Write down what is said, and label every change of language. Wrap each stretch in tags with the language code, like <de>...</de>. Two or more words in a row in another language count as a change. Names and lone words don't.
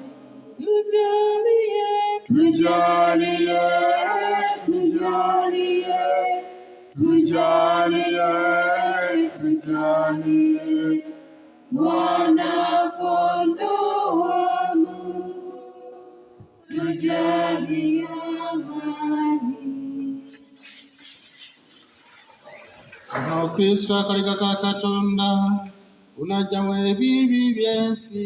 <sw>Tujalie, tujalie, tujalie, tujalie, tujalie. Mwana-kondoo wa Mungu, tujalie amani.</sw> <lg>Ono Kristo akaliga ka Katonda unajjamu ebibi by'ensi.</lg>